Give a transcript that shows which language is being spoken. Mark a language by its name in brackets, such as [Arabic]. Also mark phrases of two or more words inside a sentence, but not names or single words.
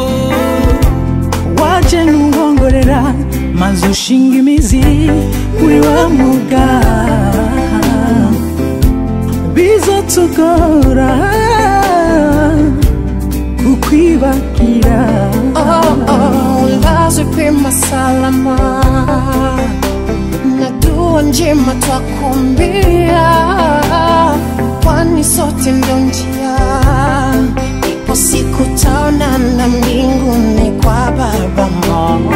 [Rundi] waje nkongorera maze ushinga imizi muri wa muga bizotugora kukwibagira. [Swahili] Lazwe pema salama na dua njema twakumbia, kwani sote ndo njia. Ipo siku taonana mbinguni kwa Baba Mungu.